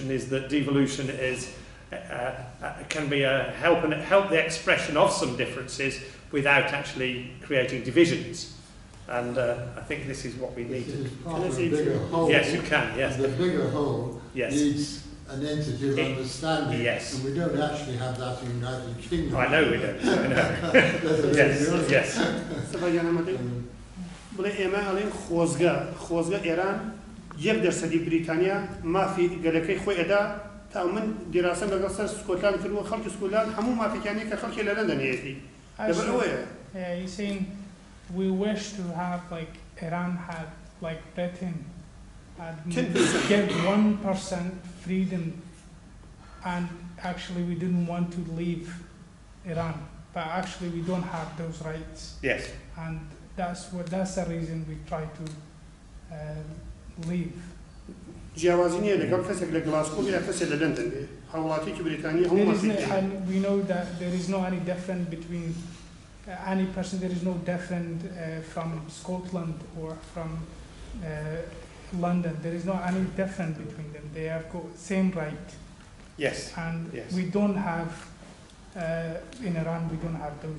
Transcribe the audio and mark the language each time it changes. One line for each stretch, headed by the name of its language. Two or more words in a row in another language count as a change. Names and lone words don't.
English: Is that devolution can be help the expression of some differences without actually creating divisions. And I think this is what we need to do. Yes, you can. Yes, the bigger whole needs an entity of understanding. Yes. And we don't actually have that in the United Kingdom. I know we don't. I know. Yes.
Central Kurdish: بڵێ ئێمە ئەڵێن خۆزگە ئێران 1% بریتانیا مافی گەلەکەی خۆی ئەدا تا من دیراسەم لەگەڵ سەر سکۆتلان کردووە خەڵکی سکۆتلان هەموو مافێکیانی کە خەڵکی لە لەندەن هەیەتی لەبەر ئەوەیە.
English: He's saying we wish to have like Iran had like Britain had get 1% freedom, and actually we didn't want to leave Iran, but actually we don't have those rights. Yes. And that's the reason we try to leave.
Central Kurdish: جیاوازی نییە لەگەڵ کەسێک لە گلاسکۆ یا کەسێک لە لەندەن بێ هاوڵاتیی بریتانیا هەموو
English: and we know that there is no any difference between any person. There is no different from Scotland or from London. There is no any difference between them. They have got same right. Yes. And we don't have in Iran. We don't have those.